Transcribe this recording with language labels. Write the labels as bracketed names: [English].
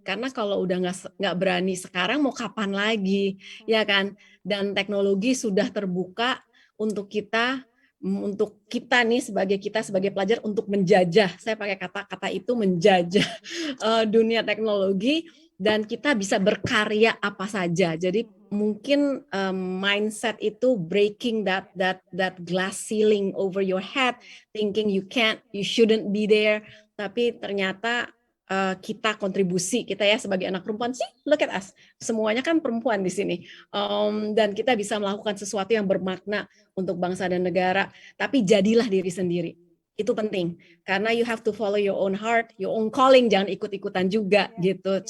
[Indonesian] Karena kalau udah nggak berani sekarang, mau kapan lagi, ya kan? Dan teknologi sudah terbuka untuk kita nih sebagai pelajar untuk menjajah. Saya pakai kata-kata itu, menjajah dunia teknologi, dan kita bisa berkarya apa saja. Jadi mungkin mindset itu [English] breaking that glass ceiling over your head, thinking you can't, you shouldn't be there. [Indonesian] Tapi ternyata kita kontribusi, kita ya sebagai anak perempuan sih, [English] look at us, [Indonesian] semuanya kan perempuan di sini, dan kita bisa melakukan sesuatu yang bermakna untuk bangsa dan negara. Tapi jadilah diri sendiri, itu penting karena [English] you have to follow your own heart, your own calling, [Indonesian] jangan ikut-ikutan juga gitu.